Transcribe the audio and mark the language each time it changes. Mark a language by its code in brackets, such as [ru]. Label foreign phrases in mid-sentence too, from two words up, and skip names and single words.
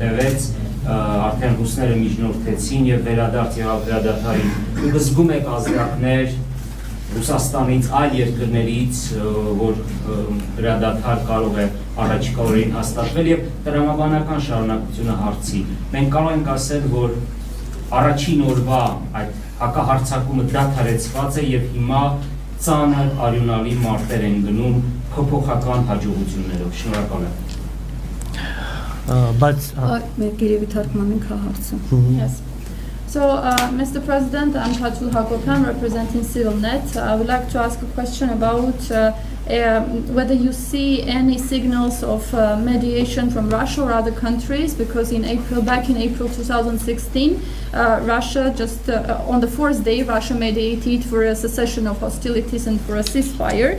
[hy] տևեց, արդեն ռուսները միջնորդեցին եւ վերադարձ եղավ վերադարձային։ Դուք զգում եք ազդակներ Ռուսաստանից, այլ երկրներից, որ վերադարձար կարող է առաջիկա օրերին հաստատվել եւ տրամաբանական շարունակությունը հարցի։ Մենք կարող ենք ասել, որ առաջին օրվա այդ հակահարձակումը դադարեցված է եւ հիմա ծանր արյունալի մարտեր են գնում փոփոխական հաջողություններով։ Շնորհակալ եմ։ Բայց Գերեւի թարգմանենք հարցը։ [en] Yes. So, Mr. President, I'm Katul Hakopan, representing CivilNet. I would like to ask a question about whether you see any signals of mediation from Russia or other countries, because back in April 2016, Russia just on the 4th day, Russia mediated for a cessation of hostilities and for a ceasefire.